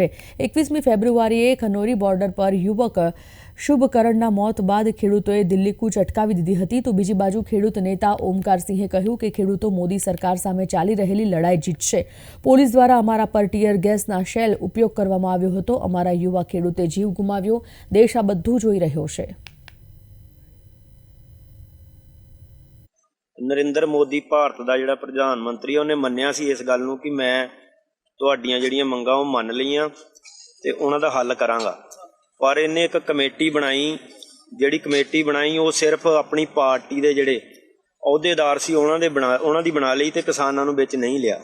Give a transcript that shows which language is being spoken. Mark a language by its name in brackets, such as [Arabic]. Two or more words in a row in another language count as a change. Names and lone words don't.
[Gujarati] 21મી ફેબ્રુઆરીએ ખનોરી બોર્ડર પર યુવક શુભકરણના મોત બાદ ખેડૂતોએ દિલ્હી કૂચ અટકાવી દીધી હતી, તો બીજી બાજુ ખેડૂત નેતા ઓમકારસિંહે કહ્યું કે ખેડૂતો મોદી સરકાર સામે ચાલી રહેલી લડાઈ જીતશે. પોલીસ દ્વારા અમારા પર ટીયર ગેસના શેલ ઉપયોગ કરવામાં આવ્યો હતો. અમારા યુવા ખેડૂતે જીવ ગુમાવ્યો. દેશ આ બધું જોઈ રહ્યો છે. [Punjabi] ਨਰਿੰਦਰ ਮੋਦੀ ਭਾਰਤ ਦਾ ਜਿਹੜਾ ਪ੍ਰਧਾਨ ਮੰਤਰੀ ਉਹਨੇ ਮੰਨਿਆ ਸੀ ਇਸ ਗੱਲ ਨੂੰ ਕਿ ਮੈਂ ਤੁਹਾਡੀਆਂ ਜਿਹੜੀਆਂ ਮੰਗਾਂ ਉਹ ਮੰਨ ਲਈਆਂ ਤੇ ਉਹਨਾਂ ਦਾ ਹੱਲ ਕਰਾਂਗਾ, ਪਰ ਇਹਨੇ ਇੱਕ ਕਮੇਟੀ ਬਣਾਈ, ਜਿਹੜੀ ਕਮੇਟੀ ਬਣਾਈ ਉਹ ਸਿਰਫ ਆਪਣੀ ਪਾਰਟੀ ਦੇ ਜਿਹੜੇ ਅਹੁਦੇਦਾਰ ਸੀ ਉਹਨਾਂ ਦੀ ਬਣਾ ਲਈ ਤੇ ਕਿਸਾਨਾਂ ਨੂੰ ਵਿੱਚ ਨਹੀਂ ਲਿਆ।